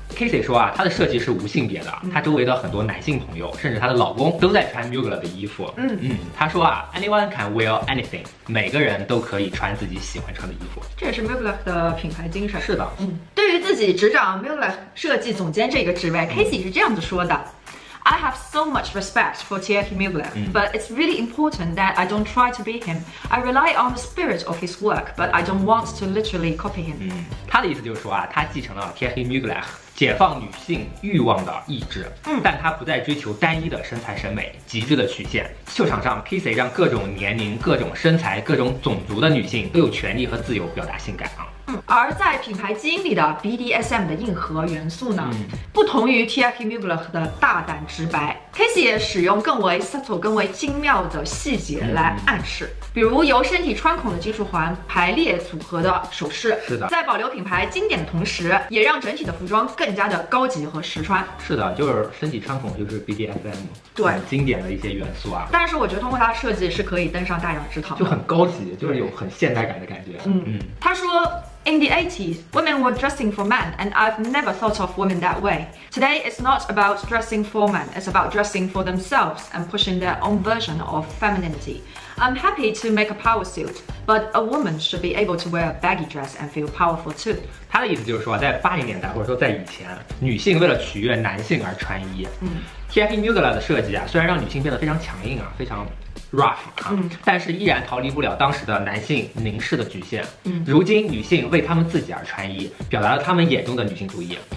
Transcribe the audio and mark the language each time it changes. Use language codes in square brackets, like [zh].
[zh] Casey 说啊，他的设计是无性别的，他周围的很多男性朋友，甚至她的老公都在穿 Mugler 的衣服。他说啊 ， [en] anyone can wear anything， [zh] 每个人都可以穿自己喜欢穿的衣服。这也是 Mugler 的品牌精神。是的，对于自己执掌 Mugler 设计总监这个职位，Casey 是这样子说的。 [en] I have so much respect for Tiffany Mugler, but it's really important that I don't try to be him. I rely on the spirit of his work, but I don't want to literally copy him. [zh] 他的意思就是说啊，他继承了 Tiffany Mugler 解放女性欲望的意志，但他不再追求单一的身材审美、极致的曲线。秀场上 ，Casey 让各种年龄、各种身材、各种种族的女性都有权利和自由表达性感啊。而在品牌基因里的 BDSM 的硬核元素呢，不同于 Tiffany Mugler 的大胆直白 ，Casey 也使用更为 subtle、更为精妙的细节来暗示，比如由身体穿孔的金属环排列组合的首饰，是的，在保留品牌经典的同时，也让整体的服装更加的高级和实穿。是的，就是身体穿孔就是 BDSM， 对，经典的一些元素啊。但是我觉得通过它的设计是可以登上大雅之堂，就很高级，就是有很现代感的感觉。他说 [en] In the 80s, women were dressing for men, and I've never thought of women that way. Today, it's not about dressing for men, it's about dressing for themselves and pushing their own version of femininity. I'm happy to make a power suit, but a woman should be able to wear a baggy dress and feel powerful too. [zh] 他的意思就是说，在80年代或者说在以前，女性为了取悦男性而穿衣。 Tiffany Mugler 的设计啊，虽然让女性变得非常强硬啊，非常 rough 啊，但是依然逃离不了当时的男性凝视的局限。如今女性为她们自己而穿衣，表达了她们眼中的女性主义。